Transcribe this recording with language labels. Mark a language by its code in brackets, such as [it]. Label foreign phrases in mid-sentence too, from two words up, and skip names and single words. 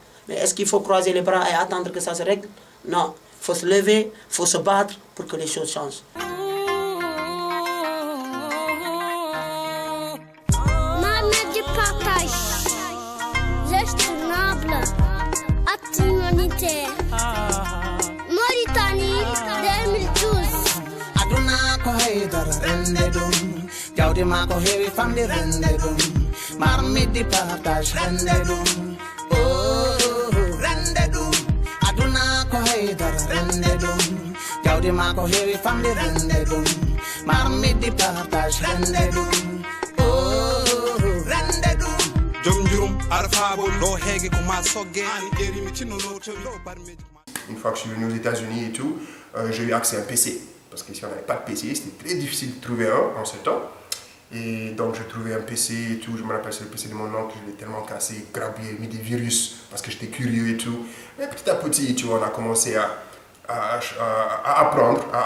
[fr] Mais est-ce qu'il faut croiser les bras et attendre que ça se règle? Non. Il faut se lever, il faut se battre pour que les choses changent. Marmite du partage, gestionable, acte humanitaire. Mauritanie 2012. [ff] Aduna ko haydara rende dum, jawdi ma ko heewi famde rende dum. [fr] Marmite du partage [ff] rende dum. Oh, rende dum. Aduna ko haydara rende dum, jawdi ma ko heewi famde rende dum. [fr] Marmite du partage [ff] rende dum. Oh, rende dum. Jom jurum arfabo do hege ko ma sogge ani deri mi tinno no to do barmeji. [fr] Une fois que je suis venu aux États-Unis et tout, j'ai eu accès à un PC. Parce qu'ici on n'avait pas de PC, c'était très difficile de trouver un en ce temps. Et donc j'ai trouvé un PC et tout, je me rappelle c'est le PC de mon oncle, je l'ai tellement cassé, grabé, mis des virus parce que j'étais curieux et tout. Et petit à petit, tu vois, on a commencé à apprendre.